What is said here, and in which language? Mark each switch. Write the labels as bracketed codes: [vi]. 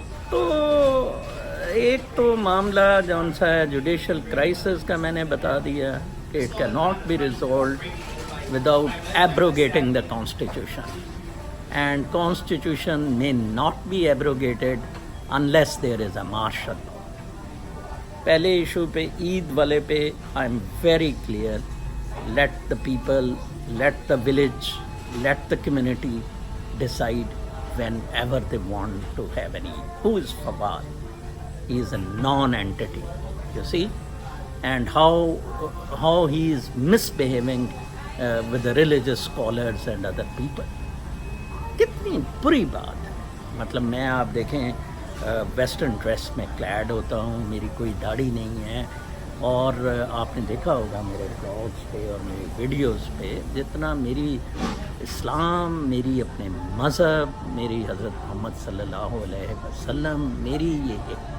[ur] تو ایک تو معاملہ جون سا ہے جوڈیشل کرائسس کا میں نے بتا دیا کہ [en] It can not be resolved without abrogating the constitution, and constitution may not be abrogated unless there is a martial law. [ur] پہلے ایشو پہ عید والے پہ [en] I am very clear, let the people, let the village, let the community decide whenever they want to have an Eid. Who is Fawad? He is a non-entity, you see, and how he is misbehaving with the religious scholars and other people. [ur] کتنی بری بات ہے۔ مطلب میں آپ دیکھیں western dress میں clad ہوتا ہوں، میری کوئی داڑھی نہیں ہے، اور آپ نے دیکھا ہوگا میرے بلاگس پہ اور میری ویڈیوز پہ جتنا میری اسلام، میری اپنے مذہب، میری حضرت محمد صلی اللہ علیہ وسلم، میری یہ